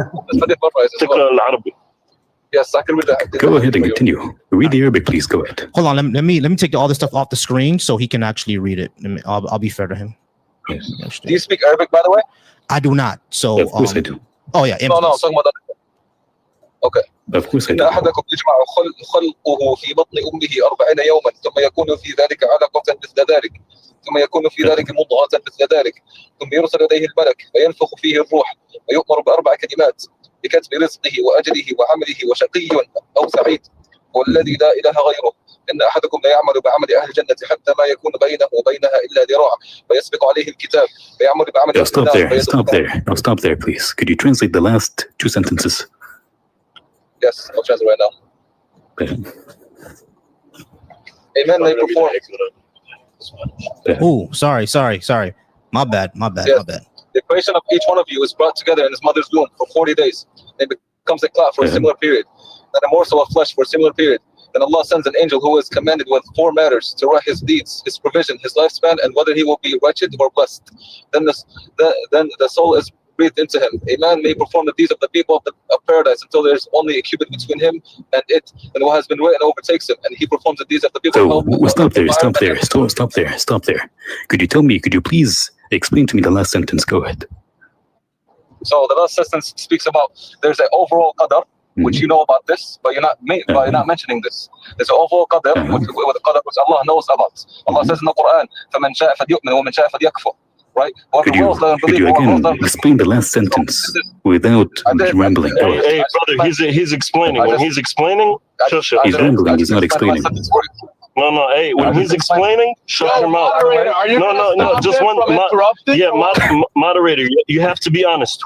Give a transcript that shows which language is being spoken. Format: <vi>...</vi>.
<en>Yes, I can read that. Go ahead and continue. Read the Arabic, please. Go ahead. Hold on. Let me take all this stuff off the screen so he can actually read it. I'll be fair to him. Yes. Do you speak Arabic, by the way? I do not. So of course I do. Oh yeah. No, I'm talking about that. Okay. Of course I do.</en> <ar>إن أحدكم يجمع خلقه في بطن أمه 40 يوما ثم يكون في ذلك علقة مثل ذلك ثم يكون في ذلك مضغة مثل ذلك ثم يرسل إليه الملك فينفخ فيه الروح ويؤمر ب4 كلمات بكتب رزقه وأجله وعمله وشقي أو سعيد هو الذي لا إله غيره إن أحدكم لا يعمل بعمل أهل الجنة حتى ما يكون بينه وبينها إلا ذراع فيسبق عليه الكتاب فيعمل بعمل أهل النار.</ar> <en>Stop there, please. Could you translate the last 2 sentences? Yes, I'll translate right now. Amen. They perform. Oh, sorry. My bad. Yes. The creation of each one of you is brought together in his mother's womb for 40 days. It becomes a clot for a similar period, and a morsel of flesh for a similar period. then Allah sends an angel who is commanded with 4 matters to write his deeds, his provision, his lifespan, and whether he will be wretched or blessed. Then the soul is breathed into him. A man may perform the deeds of the people of paradise until there is only a cubit between him and it, and what has been written overtakes him, and he performs the deeds of the people. So stop there. Could you please explain to me the last sentence? Go ahead. So the last sentence speaks about there's an overall qadar, which you know about this, but you're not mentioning this. There's an overall qadar, which Allah knows about. Allah says in the Quran,</en> <ar>فَمَنْ شَاءَ فَلْيُؤْمِنْ وَمَنْ شَاءَ فَلْيَكْفُرْ.</ar> <en>Right? Could you again explain the last sentence without rambling? Hey, brother, he's explaining. When he's explaining, he's rambling. He's not explaining. No. Hey, when he's explaining, shut your mouth. No. Just one. Moderator, you have to be honest.</en>